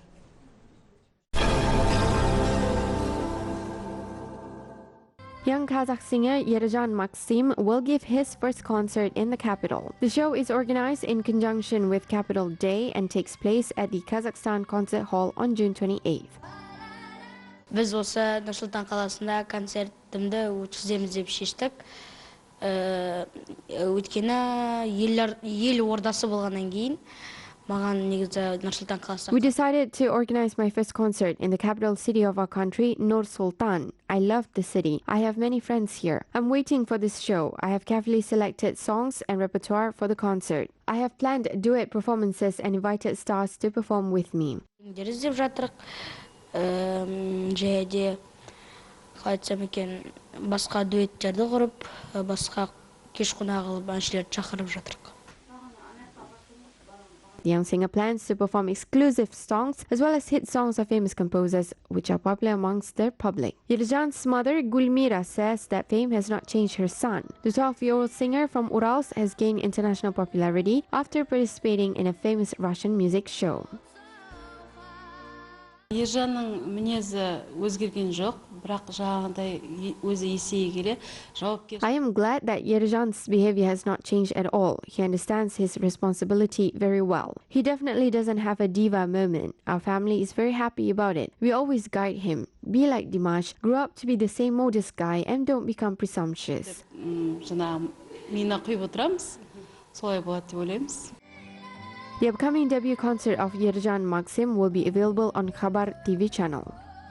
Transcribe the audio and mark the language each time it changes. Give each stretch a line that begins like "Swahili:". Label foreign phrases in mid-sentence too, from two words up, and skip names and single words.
English: Young Kazakh singer Yerzhan Maksim will give his first concert in the capital. The show is organized in conjunction with Capital Day and takes place at the Kazakhstan Concert Hall on June 28th.
Kazakh: Biz olsa Nur-Sultan қаласында концертімді өткіземіз деп шештік. Өйткені ел ордасы болғаннан кейін
English: we decided to organize my first concert in the capital city of our country, Nur-Sultan. I love the city. I have many friends here. I'm waiting for this show. I have carefully selected songs and repertoire for the concert. I have planned duet performances and invited stars to perform with me.
Kazakh: Басқа дуэттерді құрып, басқа кеш қонағы қылып әншілерді шақырып жатырық.
English: The young singer plans to perform exclusive songs as well as hit songs of famous composers which are popular amongst the public. Yerzhan's mother, Gulmira, says that fame has not changed her son. The 12-year-old singer from Urals has gained international popularity after participating in a famous Russian music show.
Kazakh: Ержанның мінезі өзгерген жоқ, бірақ жаңағыдай өзі есейе келе жауапкершілік.
English: I am glad that Yerzhan's behavior has not changed at all. He understands his responsibility very well. He definitely doesn't have a diva moment. Our family is very happy about it. We always guide him. Be like Dimash, grow up to be the same modest guy and don't become presumptuous.
Kazakh: Жаңағы мина құйып отырамыз, солай болады деп ойлаймыз.
English: The upcoming debut concert of Yerzhan Maksim will be available on Khabar TV channel.